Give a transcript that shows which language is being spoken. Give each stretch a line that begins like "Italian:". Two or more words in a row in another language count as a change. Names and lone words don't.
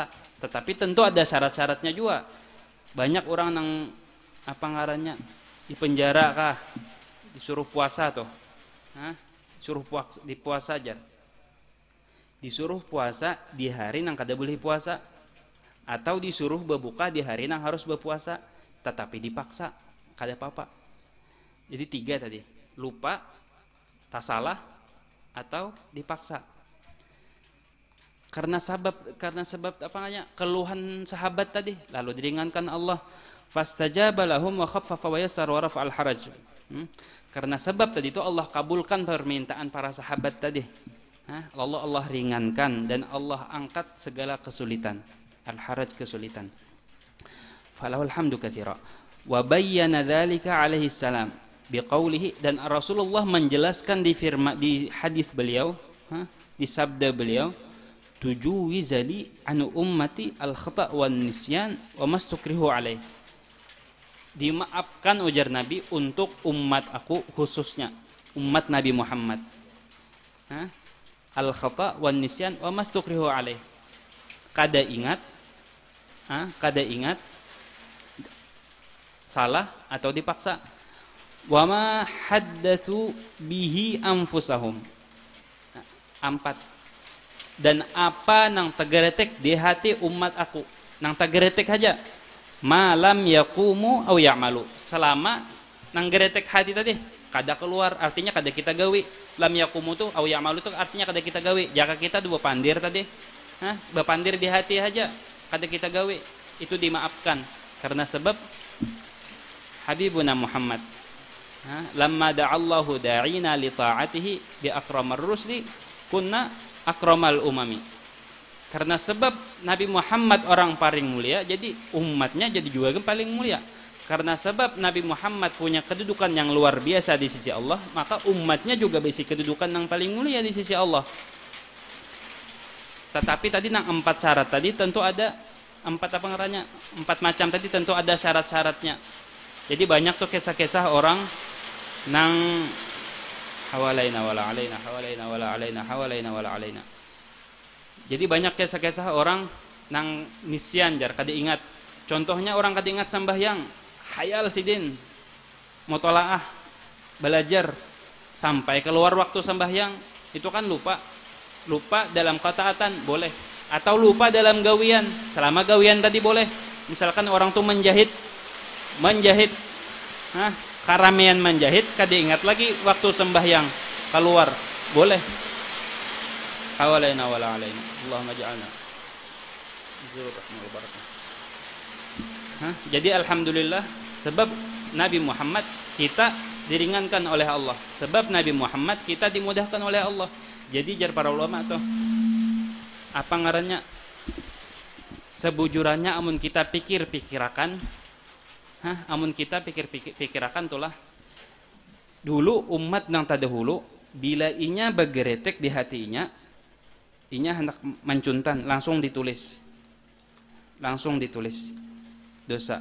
Indonesian: Tetapi tentu ada syarat-syaratnya juga. Banyak orang nang
Banjar: apa ngarannya
Indonesian: di penjara kah, disuruh puasa tuh. Suruh puasa aja. Disuruh puasa di hari nang kada boleh puasa, atau disuruh berbuka di hari nang harus berpuasa, tetapi dipaksa,
Banjar: kada apa-apa.
Indonesian: Jadi 3 tadi, lupa, tak salah, atau dipaksa. Karena sebab apa namanya keluhan sahabat tadi, lalu diringankan Allah.
Arabic: فاستجاب لهم وخفف ويسر ورفع الحرج.
Indonesian: Karena sebab tadi itu Allah kabulkan permintaan para sahabat tadi. Allah ringankan dan Allah angkat segala kesulitan. Al-haraj kesulitan.
Arabic: فله الحمد كثيرا. وبين ذلك عليه السلام بقوله,
Indonesian: dan Rasulullah menjelaskan di hadis beliau, di sabda beliau,
Arabic: تجاوز لي عن أمتي الخطأ والنسيان وما استكرهوا عليه.
Indonesian: Dimaafkan ujar Nabi untuk umat aku, khususnya umat Nabi Muhammad.
Arabic: الخطأ والنسيان وما استكرهوا عليه.
Banjar: Kada ingat salah atau dipaksa.
Arabic: وما حدثت به أنفسهم.
Indonesian: 4.
Banjar: Dan apa nang tegeretek di hati umat aku, nang tegeretek aja,
Arabic: ما لم يقوموا أو يعملوا,
Banjar: selama nang geretek hati tadi kada keluar, artinya kada kita gawi.
Arabic: لم يقوموا
Banjar: tu
Arabic: أو يعملوا
Banjar: tu artinya kada kita gawi. Jaka kita dua pandir tadi, bapandir di hati aja kada kita gawi, itu dimaafkan.
Indonesian: Karena sebab
Arabic: Habibuna Muhammad, لما دعا الله داعينا لطاعته بأكرم الرسل كنا أكرم الأمم.
Indonesian: Karena sebab Nabi Muhammad orang paling mulia, jadi umatnya jadi juga paling mulia. Karena sebab Nabi Muhammad punya kedudukan yang luar biasa di sisi Allah, maka umatnya juga berisi kedudukan yang paling mulia di sisi Allah. Tetapi tadi nang 4 syarat tadi tentu ada 4 macam tadi tentu ada syarat-syaratnya. Jadi banyak tuh kisah-kisah orang nang
Arabic: حوالينا ولا علينا، حوالينا ولا علينا، حوالينا ولا علينا.
Indonesian: Jadi banyak kisah-kisah orang nang nisyan jar kada ingat.
Banjar: Contohnya orang kada ingat sambahyang, hayal sidin mutolaah belajar sampai keluar waktu sambahyang, itu kan lupa dalam ketaatan boleh, atau lupa dalam gawian, selama gawian tadi boleh.
Indonesian: Misalkan orang tuh menjahit karamean menjahit, kada ingat lagi waktu sembahyang keluar, boleh.
Arabic: حوالينا ولا علينا، اللهم اجعلنا
Indonesian: jadi alhamdulillah, sebab Nabi Muhammad kita diringankan oleh Allah, sebab Nabi Muhammad kita dimudahkan oleh Allah.
Banjar: Jadi jar para ulama tuh apa ngarannya, sebujurannya amun kita pikir-pikirakan, amun kita pikir-pikirakan tulah dulu umat nang tadahulu bila inya bergeretek di hatinya, inya hendak mencuntan, langsung ditulis dosa.